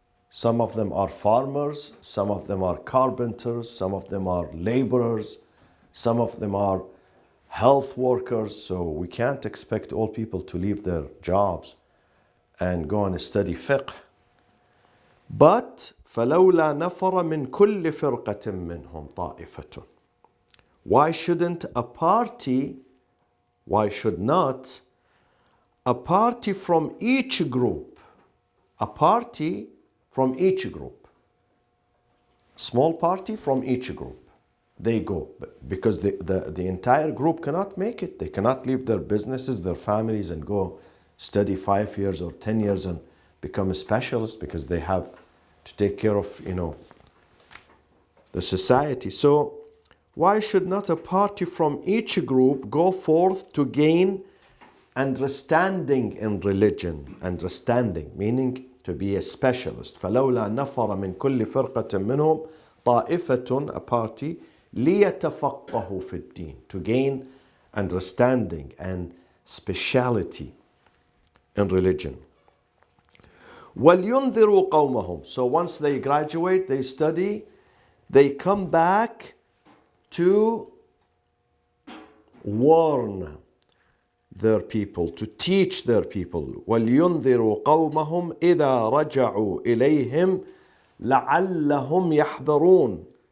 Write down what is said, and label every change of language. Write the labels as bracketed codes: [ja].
[en] Some of them are farmers, some of them are carpenters, some of them are laborers, some of them are health workers. So we can't expect all people to leave their jobs and go and study fiqh. [ar] But فَلَوْلَا نَفَرَ مِنْ كُلِّ فِرْقَةٍ مِّنْهُمْ طَائِفَةٌ. [en] Why shouldn't a party, why should not a party from each group, a party from each group, small party from each group, they go, because the entire group cannot make it. They cannot leave their businesses, their families, and go study 5 years or 10 years and become a specialist, because they have to take care of, the society. So why should not a party from each group go forth to gain understanding in religion? Understanding, meaning to be a specialist. [ar] فَلَوْلَا نَفَرَ مِنْ كُلِّ فِرْقَةٍ مِّنْهُمْ طَائِفَةٌ, [en] a party, [ar] لِيَتَفَقَّهُ فِي الدِّينِ, [en] to gain understanding and speciality in religion. [ar] وَلْيُنذِرُوا قَوْمَهُم. [en] So once they graduate, they study, they come back to warn their people, to teach their people. [ar] وَلْيُنذِرُوا قَوْمَهُمْ إِذَا رَجَعُوا إِلَيْهِمْ لَعَلَّهُمْ يَحْذَرُونَ.